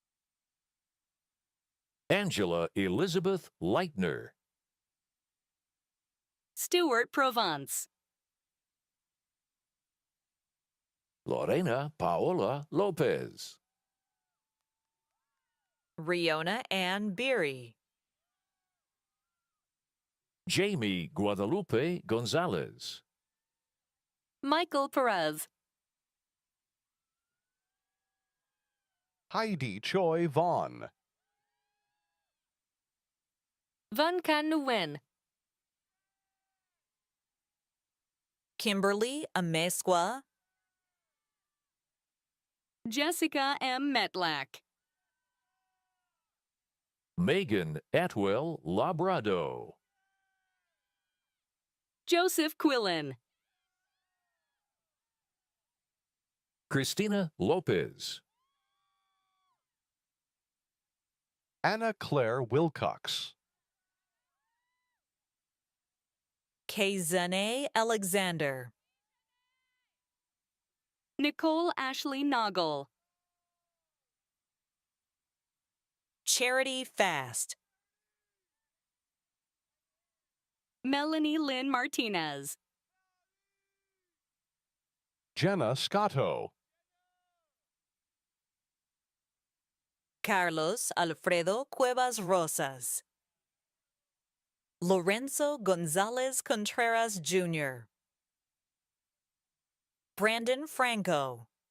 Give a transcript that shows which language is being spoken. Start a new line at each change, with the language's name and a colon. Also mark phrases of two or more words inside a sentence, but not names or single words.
English: Angela Elizabeth Leitner. Stuart Provence. Lorena Paola Lopez. Riona Ann Beery. Jamie Guadalupe Gonzalez. Michael Perez. Heidi Choi Vaughn. Van Can Nguyen. Kimberly Amesqua. Jessica M. Metlack. Megan Atwell Labrado. Joseph Quillen. Christina Lopez. Anna Claire Wilcox. Kazane Alexander. Nicole Ashley Noggle. Charity Fast. Melanie Lynn Martinez. Jenna Scotto. Carlos Alfredo Cuevas Rosas. Lorenzo Gonzalez Contreras Jr. Brandon Franco.